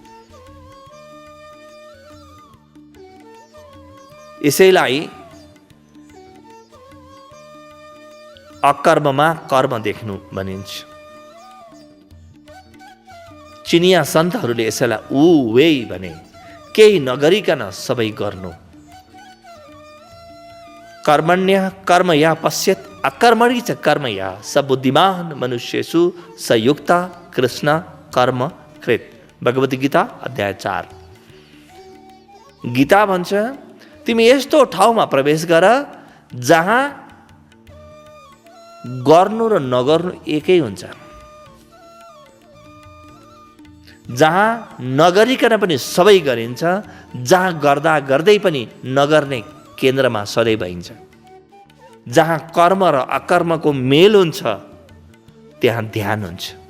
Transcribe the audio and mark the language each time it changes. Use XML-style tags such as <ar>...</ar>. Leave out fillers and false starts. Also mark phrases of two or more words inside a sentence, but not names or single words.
<ne>यसैलाई अकर्ममा कर्म देख्नु भनिन्छ। चिनिया सन्तहरूले यसैलाई ऊ वे भने, केही नगरिकन सबै गर्नु।</ne> <sa>कर्मण्य कर्म या पश्यत् अकर्मणि च कर्म या स बुद्धिमान मनुष्येषु स युक्ता कृष्ण कर्म कृत।</sa> <ne>भगवत गीता अध्याय 4। गीता भन्छ तिमी यस्तो ठाउँमा प्रवेश गर जहाँ गर्नु र नगर्नु एकै हुन्छ, जहाँ नगरिकन पनि सबै गरिन्छ, जहाँ गर्दा गर्दै पनि नगर्ने केन्द्रमा सधैँ भइन्छ, जहाँ कर्म र अकर्मको मेल हुन्छ त्यहाँ ध्यान हुन्छ।</ne>